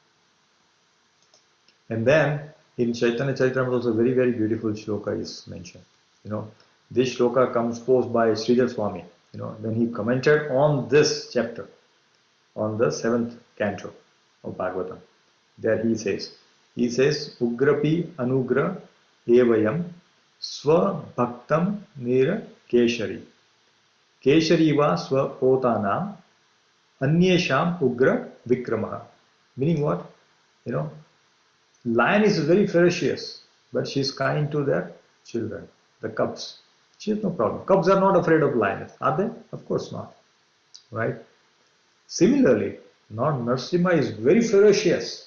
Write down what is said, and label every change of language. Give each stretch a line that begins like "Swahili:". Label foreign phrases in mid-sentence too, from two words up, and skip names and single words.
English: And then in Chaitanya Charitamrita also very beautiful shloka is mentioned. This shloka comes posed by Sridhar Swami. When he commented on this chapter, on the 7th canto of Bhagavatam. There he says,
Sanskrit: उग्रापि अनुग्र एवायं स्व भक्तं नृ केसरी. केसरी व स्व पोतानाम् अन्येषाम् उग्र विक्रमः.
English: Meaning what? Lion is very ferocious, but she is kind to their children, the cubs. She has no problem. Cubs are not afraid of lions, are they? Of course not. Right? Similarly, Lord Narasimha is very ferocious.